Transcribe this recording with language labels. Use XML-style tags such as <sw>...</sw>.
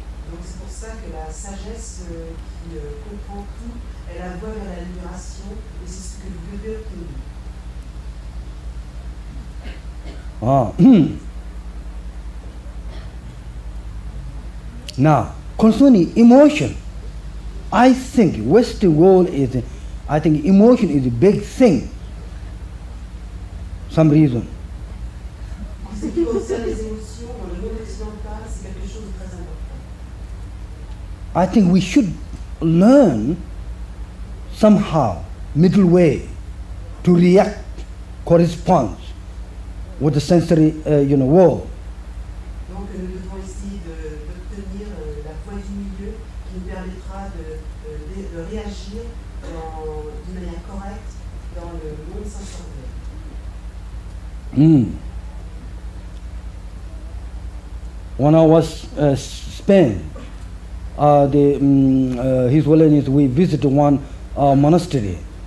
<fr>Donc c'est pour ça que la sagesse qui comprend tout est la voie vers la libération, et c'est ce que le Bouddha nous dit.</fr> <en>Now, concerning emotion, I think Western world I think emotion is a big thing. Some reason.</en> <fr>En ce qui concerne les émotions, dans le monde occidental, c'est quelque chose de très important.</fr> <en>I think we should learn somehow middle way to react corresponds with the sensory world.</en> <fr>Donc nous devons essayer d'obtenir la voie du milieu qui nous permettra de réagir d'une manière correcte dans le monde sensoriel.</fr> <en>When I was Spain, His Holiness, we visited one monastery.</en>